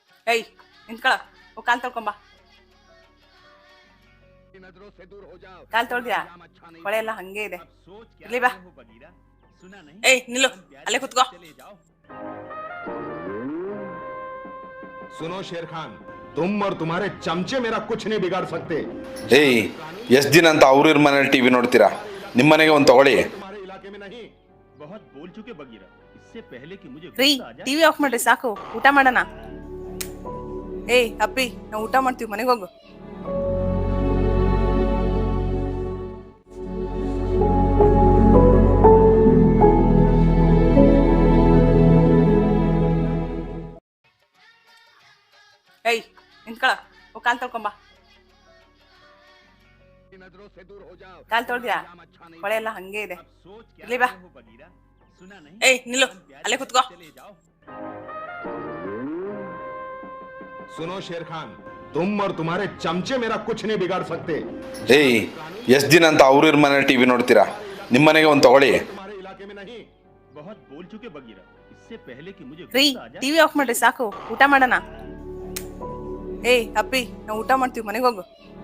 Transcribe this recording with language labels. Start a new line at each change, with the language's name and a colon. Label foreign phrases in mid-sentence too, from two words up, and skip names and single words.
Kannada: ಏಯ್ ನಿಂತ್ಕೊಳ, ಕಾಲ್ ತೊಳ್ಕೊಂಬ. ಕಾಲ್ ತೊಳ್ದ್ಯಾ? ಕೊಳೆ ಎಲ್ಲ ಹಂಗೆ ಇದೆ, ಇಲ್ಲಿ ಬಾ. ಏಯ್ ನಿಲ್ಲು, ಅಲ್ಲೇ ಕುತ್ಕೋ.
Hindi: सुनो शेर खान, तुम और तुम्हारे चमचे मेरा कुछ नहीं बिगाड़ सकते.
Kannada: ಏಯ್ ಎಷ್ಟು ದಿನ ಅಂತ ಅವ್ರ ಮನೇಲಿ ಟಿವಿ ನೋಡ್ತೀರಾ? ನಿಮ್ಮ ಮನೆಗೆ ಒಂದು ತಗೊಳ್ಳಿ.
Hindi: तुम्हारे इलाके में नहीं. बहुत बोल चुके बगीरा, इससे पहले कि मुझे
Kannada: ರೀ,
Hindi: गुस्सा आ जाए।
English: TV off
Kannada: ಮಾಡ್ರಿ ಸಾಕು, ಊಟ ಮಾಡೋಣ. ಏಯ್ ಅಪ್ಪಿ, ನಾವು ಊಟ ಮಾಡ್ತೀವಿ, ಮನೆಗೆ ಹೋಗು. ಏಯ್ ನಿಂತ್ಕೊಳ, ಕಾಲ್ ತೊಳ್ಕೊಂಬ. ಕಾಲ್ ತೊಳ್ದ್ಯಾ? ಕೊಳೆ ಎಲ್ಲ ಹಂಗೆ ಇದೆ, ಇಲ್ಲಿ ಬಾ. ಏಯ್ ನಿಲ್ಲು, ಅಲ್ಲೇ ಕುತ್ಕೋ.
Hindi: सुनो शेर खान, तुम और तुम्हारे चमचे मेरा कुछ नहीं बिगाड़ सकते.
Kannada: ಏಯ್ ಎಷ್ಟು ದಿನ ಅಂತ ಅವ್ರ ಮನೇಲಿ ಟಿವಿ ನೋಡ್ತೀರಾ? ನಿಮ್ಮ ಮನೆಗೆ ಒಂದು ತಗೊಳ್ಳಿ.
Hindi: तुम्हारे इलाके में नहीं. बहुत बोल चुके बगीरा, इससे पहले कि मुझे
Kannada: ರೀ,
Hindi: गुस्सा आ जाए।
English: TV off
Kannada: ಮಾಡ್ರಿ ಸಾಕು, ಊಟ ಮಾಡೋಣ. ಏಯ್ ಅಪ್ಪಿ, ನಾವು ಊಟ ಮಾಡ್ತೀವಿ, ಮನೆಗೆ ಹೋಗು.